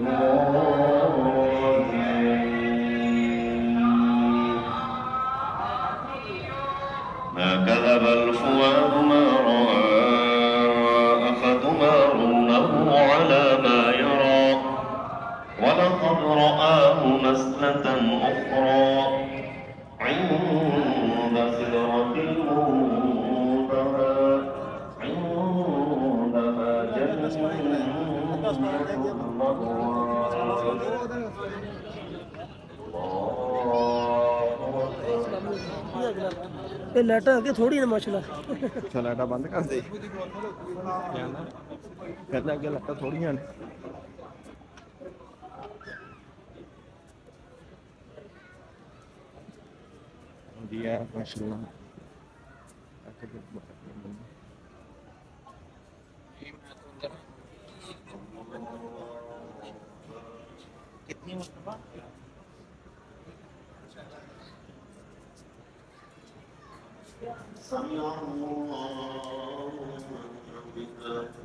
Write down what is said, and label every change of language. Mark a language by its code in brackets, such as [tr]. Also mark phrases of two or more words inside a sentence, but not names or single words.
[ar] الضالين ما كذب الفؤاد ما رأى أفتمارونه على ما يرى ولقد رآه نزلة أخرى عند سدرة المنتهى عندها جنة [pa] ਇਹ ਲਾਈਟਾਂ ਅੱਗੇ ਥੋੜੀ ਨਾ ਮਾਸ਼ਾਅੱਲਾ ਅੱਛਾ ਲਾਈਟਾਂ ਬੰਦ ਕਰ ਦੇ ਕਹਿੰਦਾ ਅੱਗੇ ਲਾਈਟਾਂ ਥੋੜੀਆਂ ਨੇ ਵਧੀਆ ਮਾਸ਼ਾਅੱਲਾ कितनी मुस्तफा [ar] سمع الله بحمده